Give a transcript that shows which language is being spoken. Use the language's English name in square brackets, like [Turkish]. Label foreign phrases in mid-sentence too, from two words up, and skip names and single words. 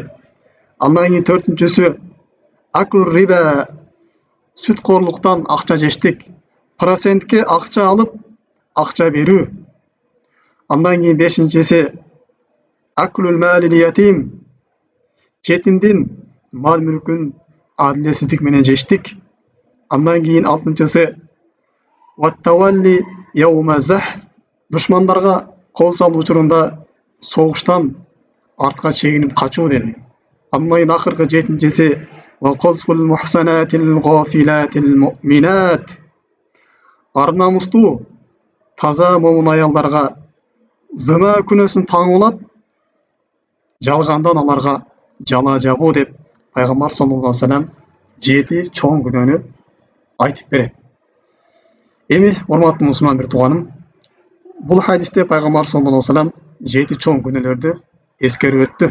[Kyrgyz] Андан кийин төртүнчүсү [Arabic] أكل الربا, [Kyrgyz] сүткорлуктан акча жештик, процентке акча алып, акча берүү. Андан кийин бешинчиси [Arabic] أكل مال اليتيم, [Kyrgyz] жетимдин мал мүлкүн адилетсиздик менен жештик. Андан кийин алтынчысы [Arabic] والتولي يوم الزحف, [Kyrgyz] душмандарга кол салуу учурунда согуштан артка чегинип качуу деди. Андан кийин акыркы жетинчиси [Arabic] وقذف المحصنات الغافلات المؤمنات, [Kyrgyz] арнамустуу таза момун аялдарга зына күнөөсүн таңуулап, жалгандан аларга жала жабуу деп пайгамбар [Arabic] صلى الله عليه وسلم [Kyrgyz] 7 чоң күнөөнү айтып берет. Эми урматтуу мусулман бир тууганым, бул хадисте пайгамбар [Arabic] صلى الله عليه وسلم [Kyrgyz] 7 чоң күнөөлөрдү эскерип өттү.